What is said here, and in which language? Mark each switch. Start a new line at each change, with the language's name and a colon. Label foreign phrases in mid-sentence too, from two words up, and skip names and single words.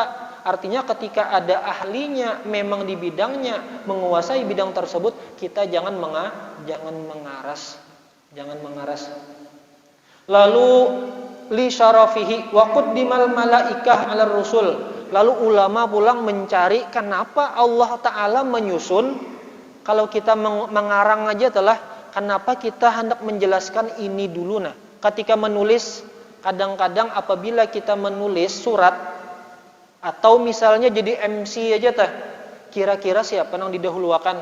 Indonesian: Artinya ketika ada ahlinya memang di bidangnya, menguasai bidang tersebut, kita jangan mengaras.
Arabic: Lalu لشرفه وقدم الملائكة على الرسل.
Indonesian: Lalu ulama pulang mencari kenapa Allah Ta'ala menyusun. Kalau kita mengarang aja kenapa kita hendak menjelaskan ini dulu. Ketika menulis, kadang-kadang apabila kita menulis surat atau misalnya jadi MC aja kira-kira siapa yang didahulukan?